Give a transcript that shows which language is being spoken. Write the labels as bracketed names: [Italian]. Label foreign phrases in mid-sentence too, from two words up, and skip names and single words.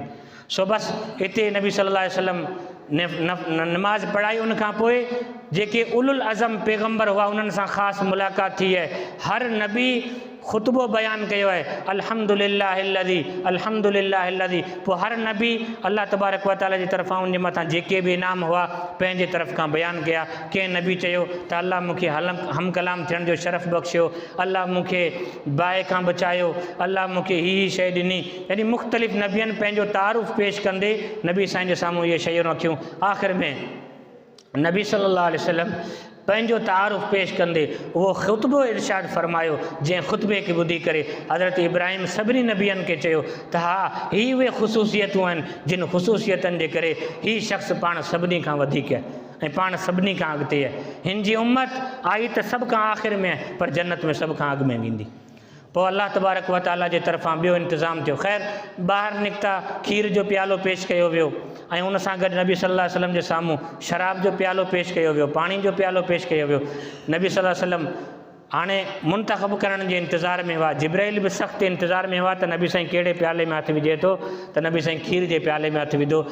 [Sindhi] सो बसि हिते नबी [Arabic] صلى الله عليه وسلم [Sindhi] नमाज़ पढ़ाई। उनखां पोइ जेके उलुल अज़म पैगम्बर हुआ उन्हनि सां ख़ासि मुलाक़ात थी आहे। हर नबी ख़ुतबो बयानु कयो आहे [Arabic] الحمد لله الذي الحمد لله الذي. [Sindhi] पोइ हर नबी [Arabic] الله تبارك و تعالى [Sindhi] जी तरफ़ां उन जे मथां जेके बि इनाम हुआ पंहिंजे तरफ़ खां बयानु कया। कंहिं नबी चयो त अल्लाह मूंखे हम कलाम थियण जो शरफ़ बख़्शियो, अल्लाह मूंखे बाहि खां बचायो, अल्लाह मूंखे हीअ शइ ॾिनी। यानी मुख़्तलिफ़ नबियनि पंहिंजो तारुफ़ पेश कंदे नबी साईं जे साम्हूं इहे शयूं रखियूं। आख़िर में नबी [Arabic] صلى الله عليه وسلم [Sindhi] पंहिंजो तारुफ़ पेश कंदे उहो ख़ुतबो इरशाद फ़रमायो, जंहिं ख़ुतबे खे ॿुधी करे हज़रत इब्राहिम सभिनी नबियनि खे चयो त हा हीअ उहे ख़ुसूसियतूं आहिनि जिन ख़ुसूसियतनि जे करे हीअ शख़्स पाण सभिनी खां वधीक आहे ऐं पाण सभिनी खां अॻिते आहे। हिन जी उम्मत आई त सभ खां आख़िर में आहे, पर जन्नत में सभ खां अॻु में वेंदी। पोइ [Arabic] الله تبارك و تعالى [Sindhi] जे तरफ़ां ॿियो इंतिज़ाम थियो। ख़ैर ॿाहिरि निकिता, खीर जो प्यालो पेश कयो वियो ऐं उन सां गॾु नबी [Arabic] صلى الله عليه وسلم [Sindhi] जे साम्हूं शराब जो प्यालो पेश कयो वियो, पाणी जो प्यालो पेश कयो वियो। नबी [Arabic] صلى الله عليه وسلم [Sindhi] हाणे मुंतख़ब करण जे इंतज़ार में हुआ। जिब्राइल बि सख़्तु इंतज़ार में हुआ त नबी साईं कहिड़े प्याले में हथु विझे थो, त नबी साईं खीर जे प्याले में हथु विधो।